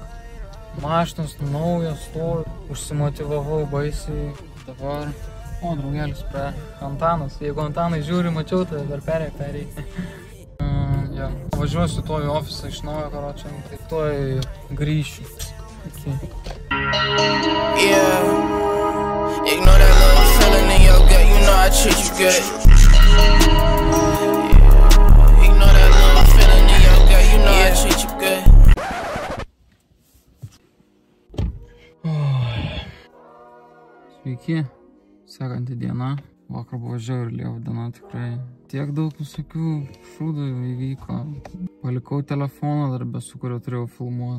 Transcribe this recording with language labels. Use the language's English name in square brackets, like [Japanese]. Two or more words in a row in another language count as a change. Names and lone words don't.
[Lithuanian] Mašinos naujas, stovi, užsimotyvavau baisiai. Dabar, o, draugelis prie Antanas. Jeigu Antanai žiūri, mačiau, tai dar perėjai. Ja. Važiuosiu tuoj į ofisą iš naujo, karočią, tai tuoj grįšiu. Okay. [English] Ignore that little feeling in your gut, you know I treat you good. Ignore that little feeling in your gut, you know I treat you good. [Lithuanian] Sveiki, sekanti diena. Vakar buvo žiauriai lieva diena tikrai. Tiek daug visokių šūdų įvyko. Palikau telefoną darbę, su kuriuo turėjau filmuoti.